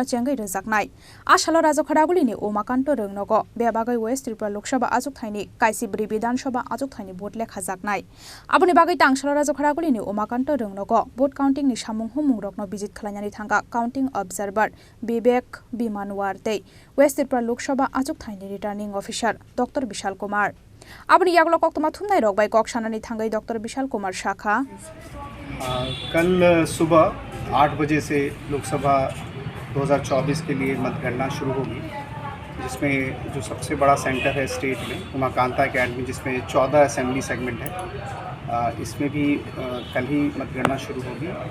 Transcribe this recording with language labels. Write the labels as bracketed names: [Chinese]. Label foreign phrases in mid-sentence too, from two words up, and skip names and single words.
[Kok Borok] Chengai Rezaknai Ashalo Raja Kharagulini Umakanto Rongnogo Bebagai West Tripura Lok Sabha Achuk Thani Kaisibri Bidan Sabha Achuk Thani Botle Khazaknai Abuni Bagai Tangshalo Raja Kharagulini Umakanto Rongnogo [English] vote counting [Kok Borok] ni Shamung Humung Rokno visit Khalanyani Thangka [English] counting observer [Kok Borok] Bibek Bimanwarde West Tripura Lok Sabha Achuk Thani [English] returning officer Dr. [Kok Borok] Vishal Kumar अपनी यागलो कोक तुम थुमनाई रोक बाई कोक शानानी थांगई डॉक्टर विशाल कुमार शाखा [Hindi] कल सुबह 8 बजे से लोकसभा 2024 के लिए मतगणना शुरू होगी जिसमें जो सबसे बड़ा सेंटर है स्टेट में उमाकांता अकेडमी जिसमें 14 [English] assembly segment [Hindi] है इसमें भी कल ही मतगणना शुरू होगी